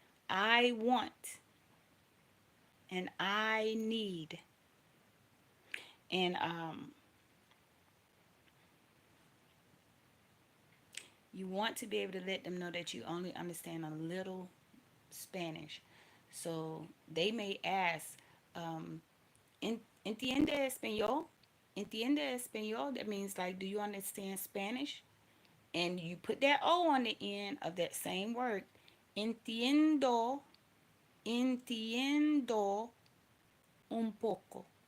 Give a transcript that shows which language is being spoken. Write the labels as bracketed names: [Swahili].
[English] I want and I need. And you want to be able to let them know that you only understand a little Spanish. So they may ask, um, [Spanish] ¿entiende español? ¿Entiende español? [English] That means like, do you understand Spanish? And you put that O on the end of that same word. [Spanish] Entiendo, entiendo un poco.